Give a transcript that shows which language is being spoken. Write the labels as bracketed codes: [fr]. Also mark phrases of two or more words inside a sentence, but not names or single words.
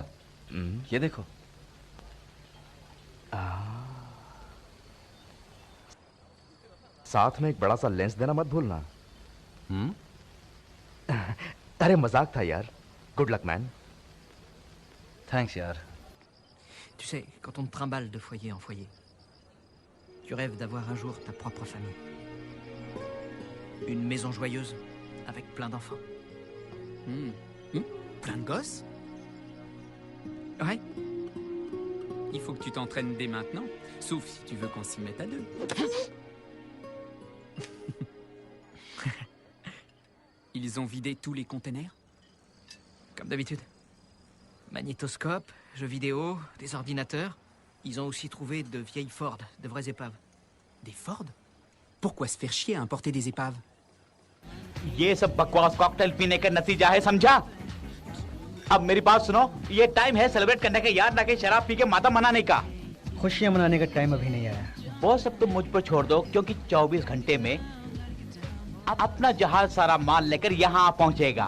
[hi] ये देखो। साथ में एक बड़ा सा लेंस देना मत भूलना। अरे मजाक था यार। [en] good luck man. thanks यार। [fr] Tu sais, quand on te trimballe de foyer en foyer, tu rêves d'avoir un jour ta propre famille. Une maison joyeuse, avec plein d'enfants. Plein de gosses? Ouais. Il faut que tu t'entraînes dès maintenant, sauf si tu veux qu'on s'y mette à deux. Ils ont vidé tous les containers? Comme d'habitude. Magnétoscope, jeux vidéo, des ordinateurs. Ils ont aussi trouvé de vieilles Ford, de vraies épaves. Des Ford? Pourquoi se faire chier à importer des épaves? [hi] ये सब बकवास कॉकटेल पीने का नतीजा है, समझा? अब मेरी बात सुनो, ये टाइम है सेलिब्रेट करने का, याद ना कि शराब पी के माता मनाने का। खुशियां मनाने का टाइम अभी नहीं आया। वो सब तुम मुझ पर छोड़ दो, क्योंकि 24 घंटे में अपना जहाज सारा माल लेकर यहाँ पहुँचेगा।